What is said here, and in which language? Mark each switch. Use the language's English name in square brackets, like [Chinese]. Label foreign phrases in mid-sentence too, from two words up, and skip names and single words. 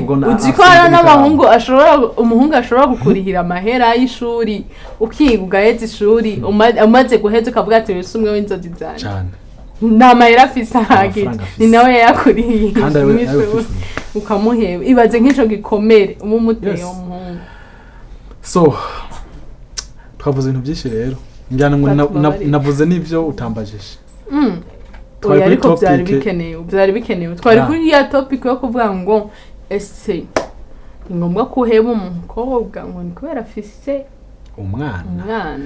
[Rundi] ubwo uzikora n'abahungu umuhungu ashobora gukurihira amahera y'ishuri ukiga ugaheza ishuri umaze guheza ukavuga ati wese umwe w'inzozi zanje cyane nta mahera afise ahagije ni nawe yayakuriye ukamuheba ibaze nk'ico gikomere umumuteye umuhungu so twavuze ibintu byinshi rero njyana navuze n'ibyo utambajije twari ariko byari bikenewe twari kuri ya topic yo kuvuga ngo ese ni ngombwa ko uheba umukobwa ngo ni kubera afise umwana